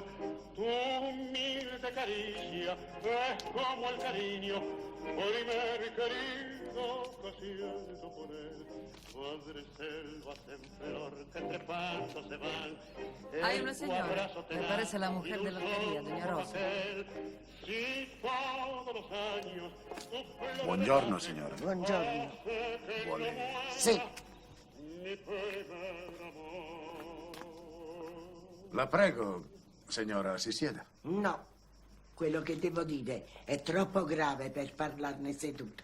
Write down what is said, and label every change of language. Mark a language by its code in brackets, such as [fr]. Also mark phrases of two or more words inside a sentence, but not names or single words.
[es] Tu humilde caricia es como el cariño primero y querido que siento por él. Madre selvas en flor que trepando se van. Hay una señora, me parece la mujer de la lotería, doña Rosa. [it] Buongiorno, signora. Buongiorno. Vuole... Sì. La prego, signora, si sieda. No, quello che devo dire è troppo grave per parlarne seduta.